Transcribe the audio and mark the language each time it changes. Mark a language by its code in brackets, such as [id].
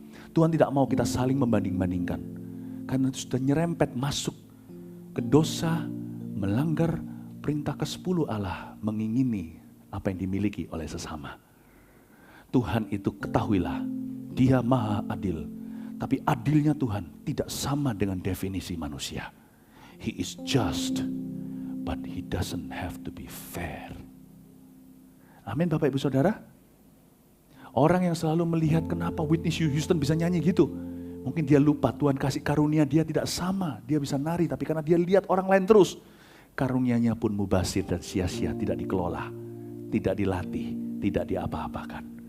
[id] Tuhan tidak mau kita saling membanding-bandingkan, karena itu sudah nyerempet masuk ke dosa, melanggar perintah ke-10 Allah, mengingini apa yang dimiliki oleh sesama. Tuhan itu ketahuilah, Dia maha adil. Tapi adilnya Tuhan tidak sama dengan definisi manusia. [en] He is just, but He doesn't have to be fair. [id] Amin Bapak Ibu Saudara. Orang yang selalu melihat kenapa Whitney Houston bisa nyanyi gitu. Mungkin dia lupa Tuhan kasih karunia dia tidak sama. Dia bisa nari, tapi karena dia lihat orang lain terus, karunianya pun mubazir dan sia-sia, tidak dikelola, tidak dilatih, tidak diapa-apakan.